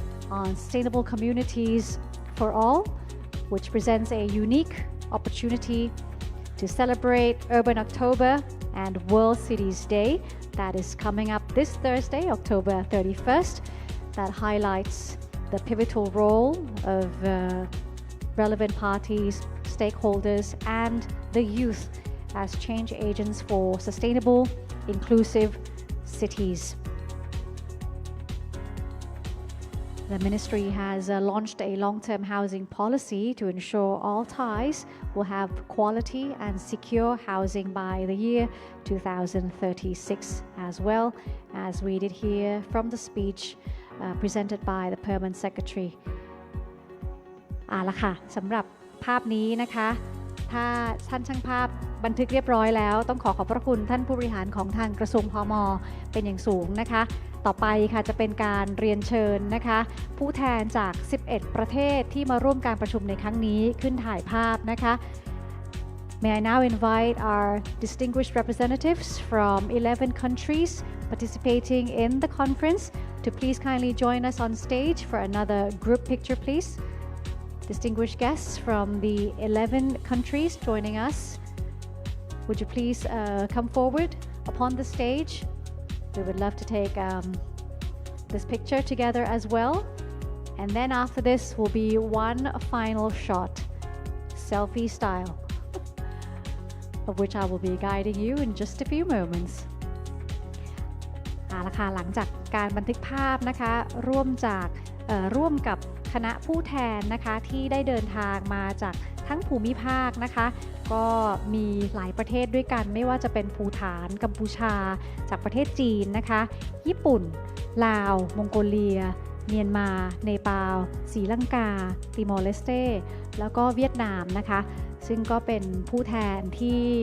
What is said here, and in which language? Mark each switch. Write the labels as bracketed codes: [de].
[en] on Sustainable Communities for All, which presents a unique opportunity to celebrate Urban October and World Cities Day that is coming up this Thursday, October 31st, that highlights the pivotal role of relevant parties, stakeholders, and the youth as change agents for sustainable, inclusive cities. The Ministry has launched a long-term housing policy to ensure all Thais will have quality and secure housing by the year 2036, as well as we did hear from the speech presented by the Permanent Secretary. [th] เอาละค่ะสำหรับภาพนี้นะคะถ้าท่านช่างภาพบันทึกเรียบร้อยแล้วต้องขอบพระคุณท่านผู้บริหารของทางกระทรวงพม. เป็นอย่างสูงนะคะต่อไปค่ะจะเป็นการเรียนเชิญนะคะผู้แทนจาก 11 ประเทศที่มาร่วมการประชุมในครั้งนี้ขึ้นถ่ายภาพนะคะ [en] May I now invite our distinguished representatives from 11 countries participating in the conference to please kindly join us on stage for another group picture, please. Distinguished guests from the 11 countries joining us, would you please come forward upon the stage? We would love to take this picture together as well. And then after this will be one final shot, selfie style, of which I will be guiding you in just a few moments. [th] เอาละค่ะหลังจากการบันทึกภาพนะคะร่วมกับคณะผู้แทนนะคะที่ได้เดินทางมาจากทั้งภูมิภาคนะคะก็มีหลายประเทศด้วยกันไม่ว่าจะเป็นภูฏานกัมพูชาจากประเทศจีนนะคะญี่ปุ่นลาวมองโกเลียเมียนมาเนปาลศรีลังกาติมอร์เลสเตแล้วก็เวียดนามนะคะซึ่งก็เป็นผู้แทนที่